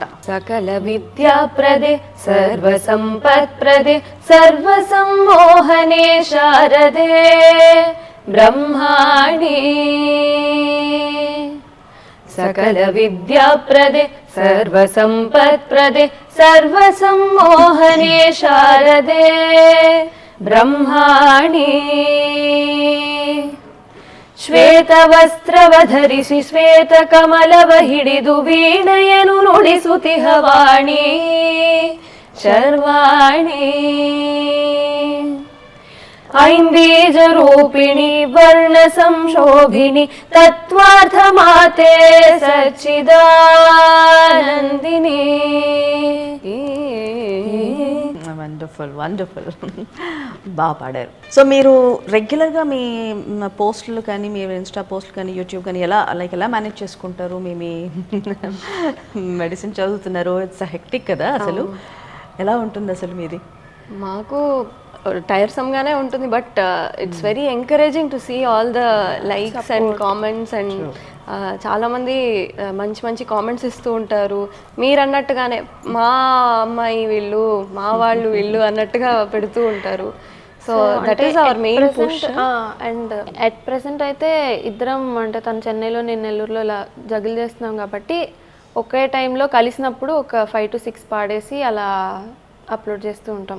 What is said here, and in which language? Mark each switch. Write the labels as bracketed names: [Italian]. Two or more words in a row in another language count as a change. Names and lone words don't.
[Sanskrit] సకల విద్యా ప్రదే సర్వ సంపత్ ప్రదే సర్వ సమ్మోహనే శారదే బ్రహ్మాణి సకల విద్యా ప్రదే సర్వ సంపత్ ప్రదే సర్వ సమ్మోహనే శారదే బ్రహ్మాణి [Kannada] ಶ್ವೇತ ವಸ್ತ್ರವ ಧರಿಸಿ ಶ್ವೇತ ಕಮಲವ ಹಿಡಿದು ವೀಣೆಯನು ನುಡಿಸುತಿಹ ವಾಣಿ [Sanskrit] ಶರ್ವಾಣಿ ಐಂಬೀಜ ರೂಪಿಣಿ ವರ್ಣ ಸಂಶೋಭಿನಿ ತತ್ವಾರ್ಥ ಮಾತೆ ಸಚ್ಚಿದಾನಂದಿನಿ. [Telugu] వండర్ఫుల్ వండర్ఫుల్ బాగా పాడారు. సో మీరు రెగ్యులర్గా మీ పోస్టులు కానీ మీ ఇన్స్టా పోస్టులు కానీ యూట్యూబ్ కానీ ఎలా మేనేజ్ చేసుకుంటారు? మీ మెడిసిన్ చదువుతున్నారు, [English] It's hectic [Telugu] కదా, అసలు ఎలా ఉంటుంది అసలు మీది? మాకు టైర్సమ్గానే ఉంటుంది, [English] But it's very encouraging to see all the likes and comments [Telugu] అండ్ చాలామంది మంచి మంచి కామెంట్స్ ఇస్తూ ఉంటారు. [English] మీరు అన్నట్టుగానే మా అమ్మాయి వీళ్ళు, మా వాళ్ళు వీళ్ళు అన్నట్టుగా పెడుతూ ఉంటారు. So that is our main push. And at present [Telugu] అయితే ఇద్దరం అంటే తను చెన్నైలో నేను నెల్లూరులో ఇలా జగిల్ చేస్తున్నాం కాబట్టి ఒకే టైంలో కలిసినప్పుడు ఒక 5 to 6 పాడేసి అలా అప్లోడ్ చేస్తూ ఉంటాం.